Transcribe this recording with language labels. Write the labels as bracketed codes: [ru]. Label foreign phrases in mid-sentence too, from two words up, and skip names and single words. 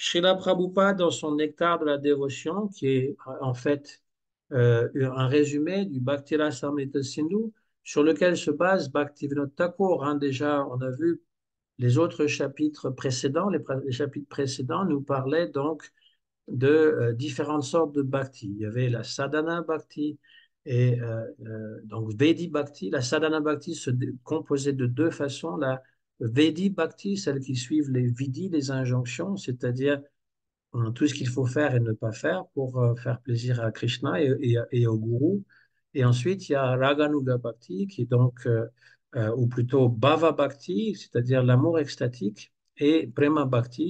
[fr] Srila Prabhupada, dans son Nectar de la dévotion, qui est en fait un résumé du Bhakti Rasamrita Sindhu, sur lequel se base Bhaktivinoda Thakur, hein. Déjà, on a vu les autres chapitres précédents, les chapitres précédents nous parlaient donc de différentes sortes de bhakti. Il y avait la sadhana bhakti et donc Vedi bhakti. La sadhana bhakti se composait de deux façons. La Vedi bhakti, celle qui suivent les vidis, les injonctions, c'est-à-dire tout ce qu'il faut faire et ne pas faire pour faire plaisir à Krishna et au gourou. Et ensuite, il y a Raganuga Bhakti, qui est donc, ou plutôt Bhava Bhakti, c'est-à-dire l'amour extatique, et Prema Bhakti.